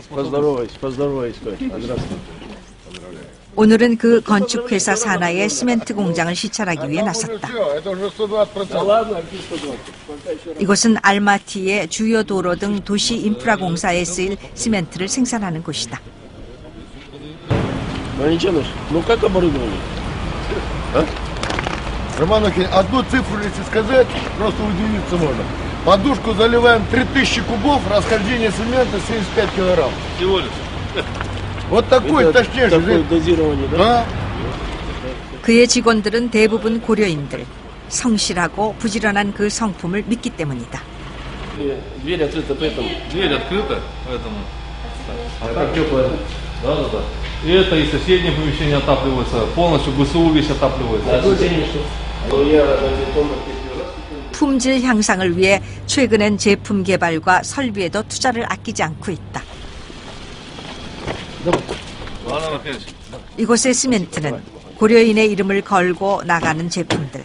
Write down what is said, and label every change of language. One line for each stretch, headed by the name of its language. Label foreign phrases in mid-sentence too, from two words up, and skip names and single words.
Korean: 오늘은 그 건축회사 산하의 시멘트 공장을 시찰하기 위해 나섰다. 이곳은 알마티의 주요 도로 등 도시 인프라 공사에 쓰일 시멘트를 생산하는 곳이다.
Russian: Романухин, одну цифру если сказать, просто удивиться можно. Подушку заливаем 3000 кубов, расхождение цемента 75 килограмм. Всего лишь. Вот такой точнейший. Такое дозирование, да?
Korean: 그의 직원들은 대부분 고려인들. 성실하고 부지런한 그 성품을 믿기 때문이다.
Russian: Дверь открыта, поэтому. Дверь открыта, поэтому. Так теплая. Да. И это и соседнее помещение отапливается, полностью ГСУ весь отапливается.
Korean: 품질 향상을 위해 최근엔 제품 개발과 설비에도 투자를 아끼지 않고 있다. 이곳의 시멘트는 고려인의 이름을 걸고 나가는 제품들.